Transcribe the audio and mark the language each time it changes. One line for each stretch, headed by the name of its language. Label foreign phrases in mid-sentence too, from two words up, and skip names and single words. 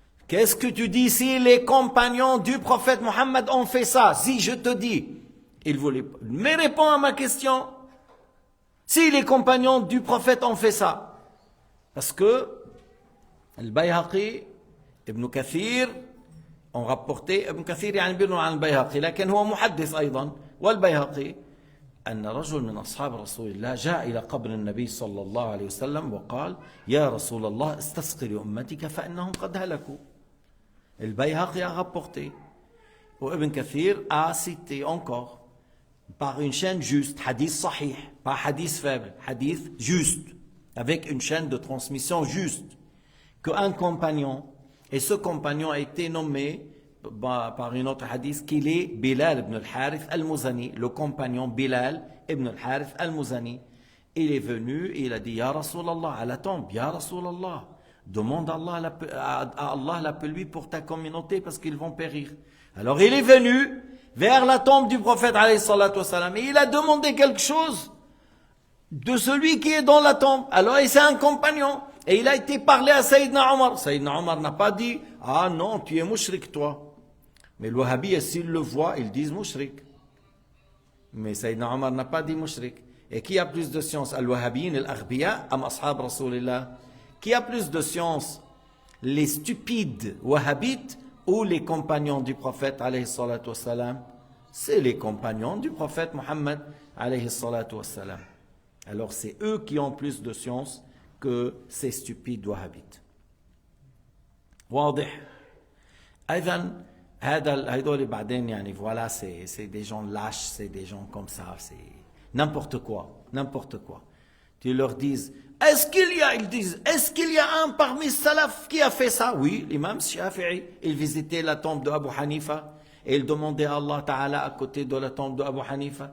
French: Qu'est-ce que tu dis si les compagnons du prophète Mohammed ont fait ça? Si je te dis, il voulait, mais réponds à ma question. Si les compagnons du prophète ont fait ça, parce que
Arabic: البيهقي ابن كثير
French: ont rapporté
Arabic: ابن كثير يعني بيروي عن البيهقي لكن هو محدث أيضا والبيهقي أن رجل من أصحاب رسول الله جاء إلى قبر النبي صلى الله عليه وسلم وقال يا رسول الله استسقي لأمتك فإنهم قد هلكوا.
French: البيهقي a rapporté ou Ibn Kathir a cité encore par une chaîne juste,
Arabic: حديث صحيح,
French: pas hadith faible, hadith juste, avec une chaîne de transmission juste, qu'un compagnon, et ce compagnon a été nommé par une autre hadith qu'il est Bilal ibn al-Harith al-Muzani, le compagnon Bilal ibn al-Harith al-Muzani. Il est venu et il a dit
Arabic: يا رسول الله,
French: à la tombe,
Arabic: يا رسول الله,
French: demande à Allah la pluie pour ta communauté parce qu'ils vont périr. Alors il est venu vers la tombe du prophète
Arabic: عليه الصلاة والسلام,
French: et il a demandé quelque chose de celui qui est dans la tombe. Alors c'est un compagnon. Et il a été parlé à Sayyidina Omar. Sayyidina Omar n'a pas dit ah non, tu es mouchrik toi. Mais le wahhabi, s'ils le voient, ils disent mouchrik. Mais Sayyidina Omar n'a pas dit mouchrik. Et qui a plus de science?
Arabic: الوهابيين، الأغبياء، أم أصحاب رسول الله?
French: Qui a plus de science? Les stupides wahhabites ou les compagnons du prophète
Arabic: عليه الصلاة والسلام?
French: C'est les compagnons du prophète Mohammed
Arabic: عليه الصلاة والسلام.
French: Alors c'est eux qui ont plus de science que ces stupides wahhabites.
Arabic: واضح. أيضا هذول بعدين يعني
French: voilà c'est des gens lâches, c'est des gens comme ça, c'est n'importe quoi. Tu leur dis est-ce qu'il y a un parmi salaf qui a fait ça? Oui, l'imam Shafi'i, il visitait la tombe de Abu Hanifa et il demandait à
Arabic: الله تعالى
French: à côté de la tombe de Abu Hanifa.